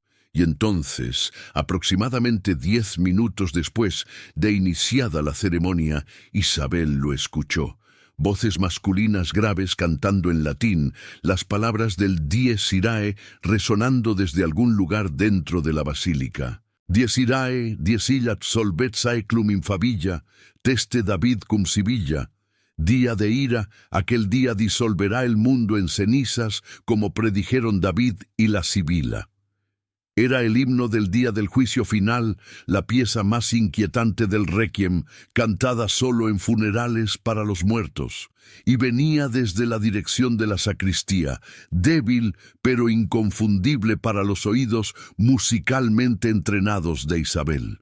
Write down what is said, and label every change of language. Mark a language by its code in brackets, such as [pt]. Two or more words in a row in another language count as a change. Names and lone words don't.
[es] Y entonces, aproximadamente 10 minutos después de iniciada la ceremonia, Isabel lo escuchó. Voces masculinas graves cantando en latín, las palabras del Dies Irae resonando desde algún lugar dentro de la basílica. [la] «Dies Irae, dies illat solvet saeclum infavilla, teste David cum sibilla». [es] Día de ira, aquel día disolverá el mundo en cenizas, como predijeron David y la Sibila. Era el himno del día del juicio final, la pieza más inquietante del Requiem, cantada solo en funerales para los muertos, y venía desde la dirección de la sacristía, débil pero inconfundible para los oídos musicalmente entrenados de Isabel.